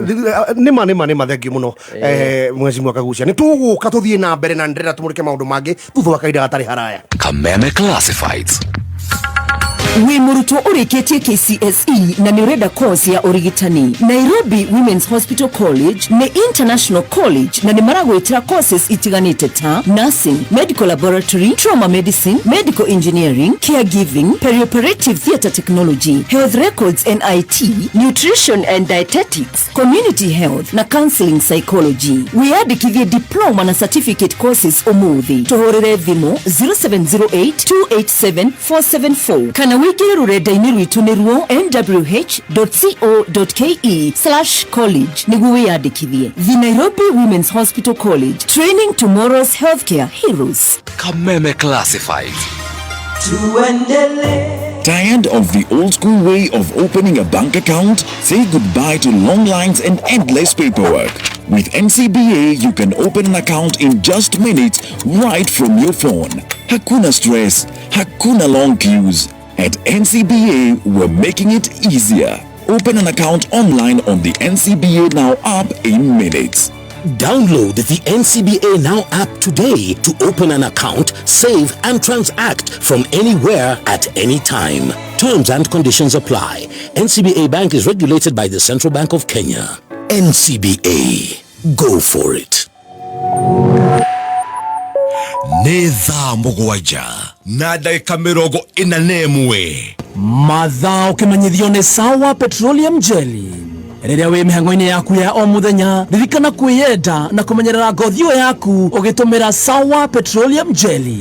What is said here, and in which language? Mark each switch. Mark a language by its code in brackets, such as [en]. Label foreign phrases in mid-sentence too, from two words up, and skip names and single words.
[ki] nima thengi muno mheshimiwa Kaguchia ni tuguka tuthie na mbere na ndirira tumurike maundu mangi thutha wa kaida gatari haraya Kameme Classifieds. Wi murutwo urikitie KCSE na ni urenda course ya urigitani. Nairobi Women's Hospital College ni [en] international college [ki] na ni maragwitira courses itiganite ta [en] nursing, medical laboratory, trauma medicine, medical engineering, caregiving, perioperative theatre technology, health records and IT, nutrition and dietetics, community health na counseling psychology. [ki] Wiyandikithie diploma na [en] certificate courses [ki] umuthi. Tuhurire thimu 0708287474 kana wikire rurenda-ini rwitu nirwo nwh.co.ke/college niguo wiyandikithie. [en] The Nairobi Women's Hospital College, training tomorrow's healthcare heroes. Kameme Classified. Tired of the old school way of opening a bank account? Say goodbye to long lines and endless paperwork. With NCBA, you can open an account in just minutes right from your phone. [sw] Hakuna stress, hakuna [en] long queues. At NCBA, we're making it easier. Open an account online on the NCBA Now app in minutes. Download the NCBA Now app today to open an account, save and transact from anywhere at any time. Terms and conditions apply. NCBA Bank is regulated by the Central Bank of Kenya. NCBA. Go for it. [ki] nĩ thaa mũgwanja na ndagĩka 41 mathaa ũkĩmenyithio nĩ Sawa Petroleum Jelly. Rĩrĩa wĩ mĩhang'o-inĩ yaku ya o mũthenya, ririkana kwĩyenda na kũmenyerera ngothi ĩyo yaku ũgĩtũmĩra Sawa Petroleum Jelly.